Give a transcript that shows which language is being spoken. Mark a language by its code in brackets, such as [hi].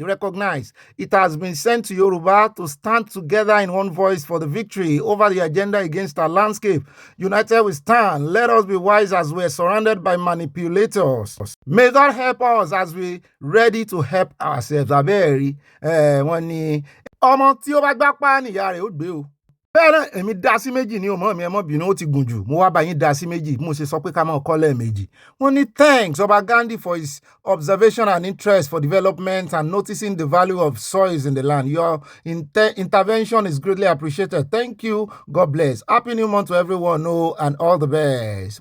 [en] Recognize it has been sent to Yoruba to stand together in one voice for the victory over the agenda against our landscape. United we stand. Let us be wise as we are surrounded by manipulators. May God help us as we ready to help ourselves. [yo] Abẹ́ẹ̀rí wọ́n ní ọmọ tí ó bá gbá pa níyà rẹ̀ ó gbé o. Bẹ́ẹ̀ náà èmi dá sí méjì ní ọmọ mi ẹ mọ́ bínú ó ti gùn jù mo wá bá yín dá sí méjì mo ṣe sọ pé ká máa kọ́ lẹ́ẹ̀mejì. Wọ́n ní [en] thanks Ọba Gandhi for his observation and interest for development and noticing the value of soils in the land. Your intervention is greatly appreciated. Thank you. God bless. Happy new month to everyone and all the best.